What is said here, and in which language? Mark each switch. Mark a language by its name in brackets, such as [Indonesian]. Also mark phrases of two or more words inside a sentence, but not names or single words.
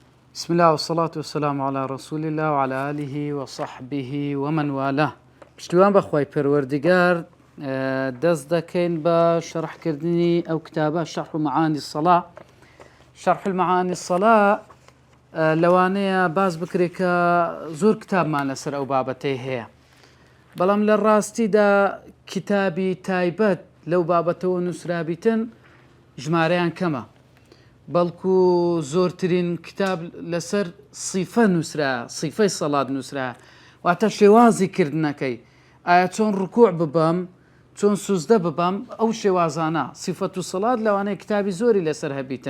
[Arabic] بسم الله والصلاة والسلام على رسول الله وعلى آله وصحبه ومن والاه. [Central Kurdish] پشتیوان بەخوای پەروەردگار دەست دەکەین بە شەرحکردنی ئەو کتابە شەرح معانی الصلاة. شەرح المعانی الصلاة لەوانەیە باز بکرێت کە زۆر کتابمان لەسەر ئەو بابەتەی هەیە، بەڵام لە ڕاستیدا کتابی تایبەت لەو بابەتەوە نووسرابیتن ژمارەیان کەمە، بەڵکو زۆرترین کتاب لەسەر سیفە نووسرا، سیفەی سەڵات نووسرا، واتە شێوازی کردنەکەی، ئایا چۆن ڕکوع ببەم، چۆن سوزدە ببەم، ئەو شێوازانە سیفەت و سەڵات لەوانەیە کتابی زۆری لەسەر هەبیتن.